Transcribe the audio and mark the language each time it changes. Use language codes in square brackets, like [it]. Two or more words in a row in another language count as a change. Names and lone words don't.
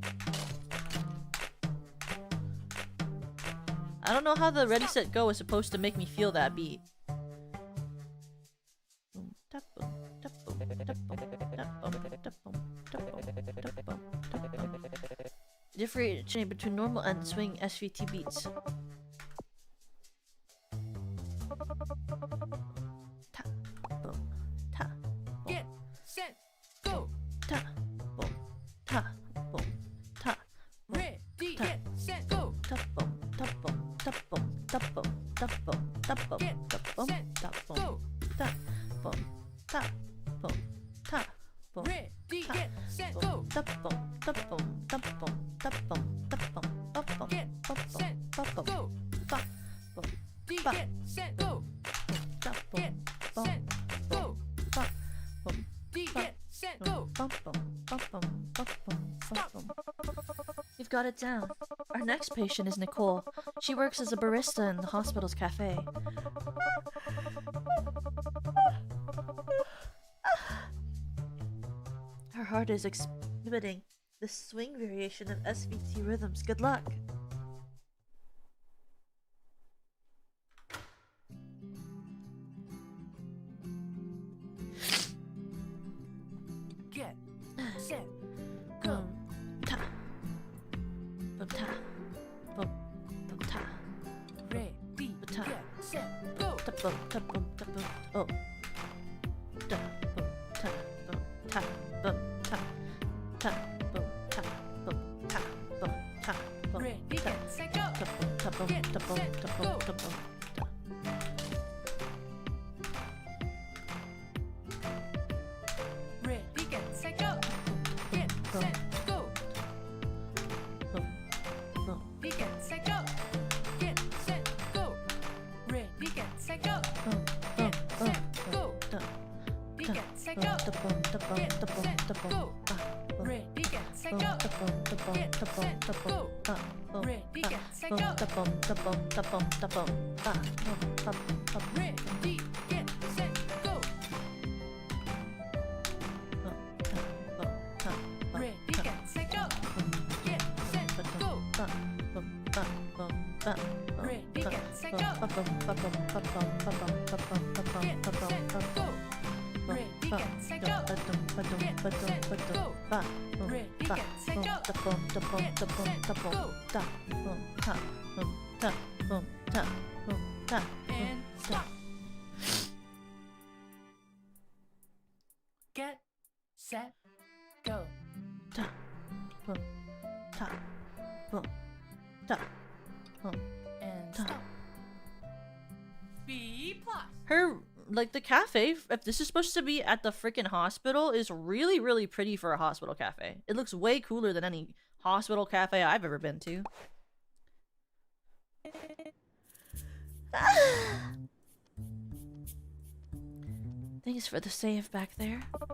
[en] I don't know how the ready, set, go is supposed to make me feel that beat. Differentiate between normal and swing SVT beats. Ta, boom, ta, boom. Get, set, go. Ta, boom, ta, boom, ta, Ready, ta, get, set, go. ta, boom, ta, boom, ta, boom, ta, boom, ta, boom, ta, boom, Get, ta, boom, set, ta, boom, go. ta, boom, ta, boom, ta, boom. Ready, get, set, Boom, go. ta, boom, ta, boom, ta, boom, ta, boom, ta, boom, ta, boom, Get, ta, boom, set, ta, boom, go. ta, boom, D, Ba. get, set, go. ta, boom, Get, boom, set, go. ta, boom, D, get, set, go. bum, bum, bum, bum, bum, bum, bum, bum. You've got it down. Our next patient is Nicole. She works as a barista in the hospital's cafe. Her heart is exhibiting the swing variation of SVT rhythms. Good luck. Get, set, go. Boom, ta, boom, ta, boom, boom, ta, Ready, ta, get, set, go. ta, boom, ta, boom, ta, boom. Oh, ta, boom, ta, boom, ta, boom, ta, ta, boom, ta, boom, ta, boom, ta, boom, Ready, ta, get, set, go. ta, boom, ta, boom, Get, ta, boom, set, ta, go. boom, ta, boom, ta. Ready, get, set, go. Get, Boom, set, go. boom, boom, Ready, get, set, go. Get, set, go. Ready, get, set, go. boom, boom, Get, boom, set, boom, go. ta, Ready, ta, get, set, boom, go. ta, boom, ta, boom, Get, ta, boom, set, ta, boom, go. ta, boom. Ready, get, set, Boom, go. ta, boom, ta, boom, Get, ta, boom, set, ta, boom, go. ta, boom, Ready, ta, get, set, boom, go. ta, boom, ta, boom, ta, boom, ta, boom, ta, boom, ta, ta, Ready, get, set, go. boom, ta, boom, ta, boom, Ready, ta, get, set, go. boom, Get, set, ta, go. ta, boom, ta, boom, ta, boom, Ready, ta, get, set, boom, go. ta, boom, ta, boom, ta, boom, ta, boom, ta, boom, ta, boom, Get, ta, boom, set, ta, go. boom. Ready, get, set, go. Get, set, go. Ready, get, set, go. And stop. Get, set, go. And Ta. stop. B plus. Her, like, the cafe, if this is supposed to be at the freaking hospital, is really, really pretty for a hospital cafe. It looks way cooler than any hospital cafe I've ever been to. Thanks for the save back there.